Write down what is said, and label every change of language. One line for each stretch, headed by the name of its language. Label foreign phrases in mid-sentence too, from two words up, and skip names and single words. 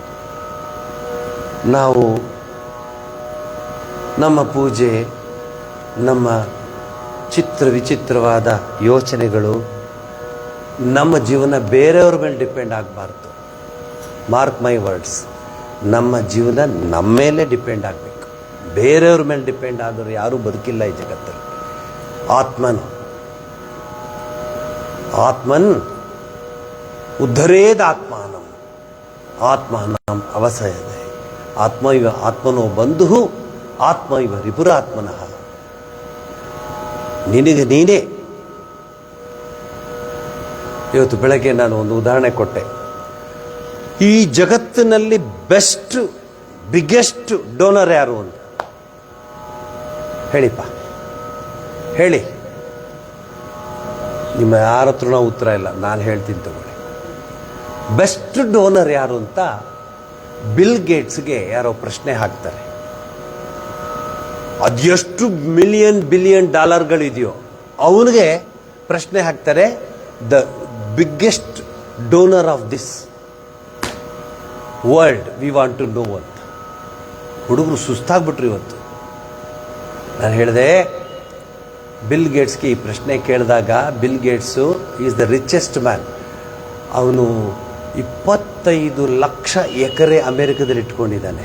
Kannada: ನಾವು ನಮ್ಮ ಪೂಜೆ, ನಮ್ಮ ವಿಚಿತ್ರವಾದ ಯೋಚನೆಗಳು, ನಮ್ಮ ಜೀವನ ಬೇರೆಯವ್ರ ಮೇಲೆ ಡಿಪೆಂಡ್ ಆಗಬಾರ್ದು.
English: mark my words,
Kannada: ನಮ್ಮ ಜೀವನ ನಮ್ಮ ಮೇಲೆ ಡಿಪೆಂಡ್ ಆಗಬೇಕು. ಬೇರೆಯವ್ರ ಮೇಲೆ ಡಿಪೆಂಡ್ ಆದವರು ಯಾರೂ ಬದುಕಿಲ್ಲ ಈ ಜಗತ್ತಲ್ಲಿ.
Sanskrit: ಆತ್ಮನ್ ಉದ್ಧರೇದ ಆತ್ಮಾನಂ ಅವಸಯದೆ. ಆತ್ಮನೋ ಬಂಧು ಆತ್ಮ ಇವ ರಿಪುರಾತ್ಮನಃ.
Kannada: ನಿನಗೆ ನೀನೇ. ಇವತ್ತು ಬೆಳಗ್ಗೆ ನಾನು ಒಂದು ಉದಾಹರಣೆ ಕೊಟ್ಟೆ. ಈ ಜಗತ್ತಿನಲ್ಲಿ
English: biggest donor
Kannada: ಯಾರು ಅಂತ ಹೇಳಿಪ್ಪ, ಹೇಳಿ. ನಿಮ್ಮ ಯಾರ ಹತ್ರನೂ ಉತ್ತರ ಇಲ್ಲ, ನಾನು ಹೇಳ್ತೀನಿ ತಗೊಳ್ಳಿ.
English: best donor
Kannada: ಯಾರು ಅಂತ ಬಿಲ್ ಗೇಟ್ಸ್ಗೆ ಯಾರೋ ಪ್ರಶ್ನೆ ಹಾಕ್ತಾರೆ. ಅದೆಷ್ಟು ಬಿಲಿಯನ್ ಡಾಲರ್ಗಳಿದೆಯೋ ಅವನಿಗೆ ಪ್ರಶ್ನೆ ಹಾಕ್ತಾರೆ,
English: the biggest donor of this world we want to know
Kannada: ಅಂತ. ಹುಡುಗರು ಸುಸ್ತಾಗ್ಬಿಟ್ರು ಇವತ್ತು. ನಾನು ಹೇಳಿದೆ, ಬಿಲ್ ಗೇಟ್ಸ್ಗೆ ಈ ಪ್ರಶ್ನೆ ಕೇಳಿದಾಗ, ಬಿಲ್ ಗೇಟ್ಸು
English: is the richest man.
Kannada: ಅವನು 25 ಲಕ್ಷ ಎಕರೆ ಅಮೆರಿಕದಲ್ಲಿ ಇಟ್ಕೊಂಡಿದ್ದಾನೆ.